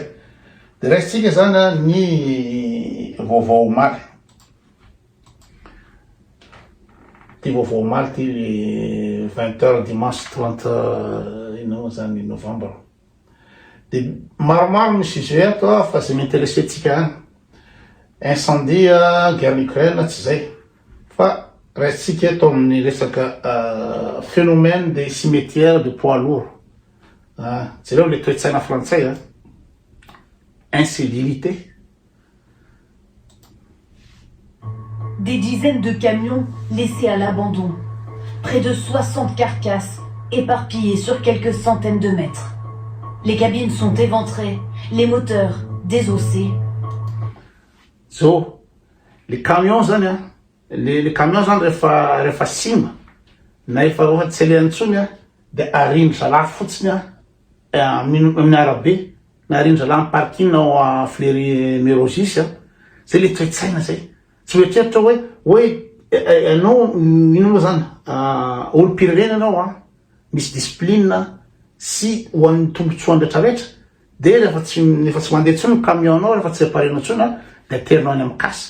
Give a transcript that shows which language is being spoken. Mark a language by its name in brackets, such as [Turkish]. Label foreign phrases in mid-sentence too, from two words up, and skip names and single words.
[Malagasy] De resitsika zany ny vaovao omaly. Ty vaovao omaly ty 20h dimanche 30 ino zany novembre. De maromaro ny sujet ato fa zay m'intéressé tsika [French] incendie guerre en Ukraine [Malagasy] tsy zay. Fa resitsika eto amin'ny resaka [French] phénomène des cimetières de poids lourds. C'est là le [Malagasy] toe-tsaina frantsay, [French] incivilité. Des dizaines de camions laissés à l'abandon. Près de 60 carcasses éparpillées sur quelques centaines de mètres. Les cabines sont éventrées, les moteurs désossés. [Malagasy] So, [French] les camions, les camions [Malagasy] rehefa simba na efa tsy antsony de arindra la fotsiny amin'ny arabe na arindra la amin'ny parking ao Fleury Mérogis zay le toe-tsaina zay. Tsy oetreritra hoe anao ino moa zany olo-pirenena anao misy discipline sy ho an'ny tombotsoa rehetrarehetra de rehefa tsy mandeha ntsony ny camion anao rehefa tsy aparena ntsony de aterinao any amin'ny kasy.